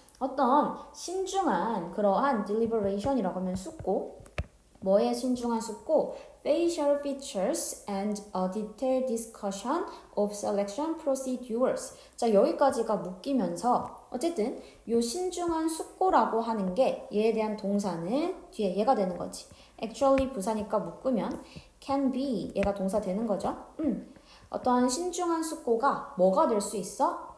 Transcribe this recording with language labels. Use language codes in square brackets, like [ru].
[ko] 어떤 신중한 그러한 deliberation이라고 하면 숙고. 뭐에 신중한 숙고? [en] Facial features and a detailed discussion of selection procedures. [ko] 자, 여기까지가 묶이면서 어쨌든 요 신중한 숙고라고 하는 게 얘에 대한 동사는 뒤에 얘가 되는 거지. [en] Actually [ko] 부사니까 묶으면 [en] can be [ko] 얘가 동사 되는 거죠. 어떠한 신중한 숙고가 뭐가 될 수 있어?